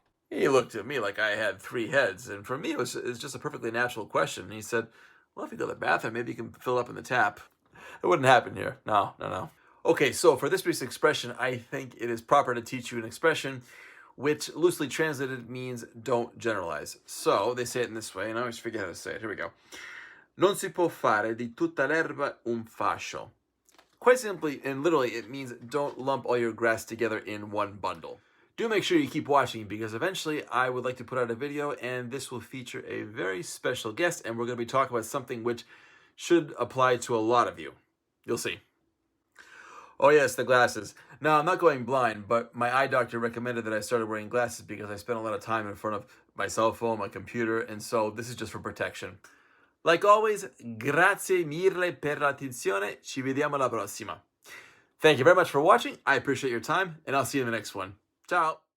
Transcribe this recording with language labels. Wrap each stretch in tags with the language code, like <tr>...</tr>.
<en>He looked at me like I had 3 heads. And for me, it was just a perfectly natural question. And he said, well, if you go to the bathroom, maybe you can fill up in the tap. It wouldn't happen here. No. Okay, so for this week's expression, I think it is proper to teach you an expression which loosely translated means don't generalize. So they say it in this way, and I always forget how to say it. Here we go.</en> <it>Non si può fare di tutta l'erba un fascio.</it> <en>Quite simply and literally, it means don't lump all your grass together in one bundle. Do make sure you keep watching because eventually I would like to put out a video and this will feature a very special guest and we're going to be talking about something which should apply to a lot of you. You'll see. Oh yes, the glasses. Now, I'm not going blind, but my eye doctor recommended that I started wearing glasses because I spend a lot of time in front of my cell phone, my computer, and so this is just for protection. Like always,</en> <it>grazie mille per l'attenzione. Ci vediamo alla prossima.</it> <en>Thank you very much for watching. I appreciate your time, and I'll see you in the next one. Ciao.</en>